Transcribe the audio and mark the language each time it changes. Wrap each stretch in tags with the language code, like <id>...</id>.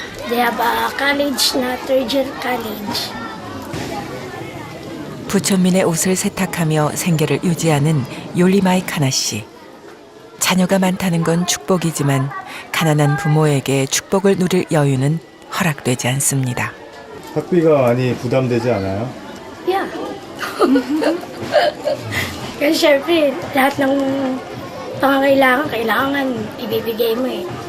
<en>They have a college na, 3rd year college.</en> <ko>부촌민의 옷을 세탁하며 생계를 유지하는 요리마이 카나 씨. 자녀가 많다는 건 축복이지만 가난한 부모에게 축복을 누릴 여유는 허락되지 않습니다. 학비가 많이 부담되지 않아요?</ko> <en>Yeah.</en> <tl>Kasi syempre, lahat ng kailangan ibibigay mo eh.</tl>